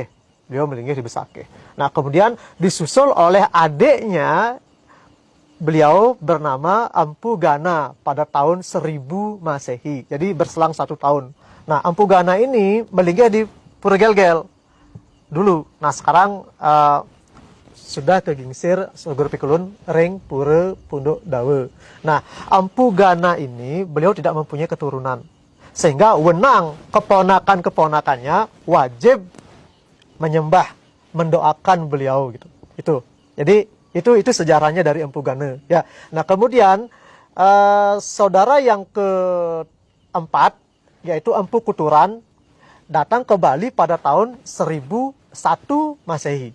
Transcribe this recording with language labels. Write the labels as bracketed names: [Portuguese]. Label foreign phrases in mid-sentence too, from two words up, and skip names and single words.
[Indonesian] Beliau melinggih di Besakeh. Nah, kemudian disusul oleh adiknya, beliau bernama Empu Gana pada tahun 1000 Masehi. Jadi berselang 1 tahun. Nah, Empu Gana ini melinggih di Pura Gelgel dulu. Nah, sekarang sudah [Balinese] kegingsir Segur Pikulun ring [Indonesian] Pura Punduk Dawe. Nah, Empu Gana ini beliau tidak mempunyai keturunan. Sehingga wenang keponakan-keponakannya wajib menyembah, mendoakan beliau gitu. Itu. Jadi itu sejarahnya dari Empu Gana. Ya. Nah, kemudian saudara yang keempat yaitu Empu Kuturan datang ke Bali pada tahun 1001 Masehi.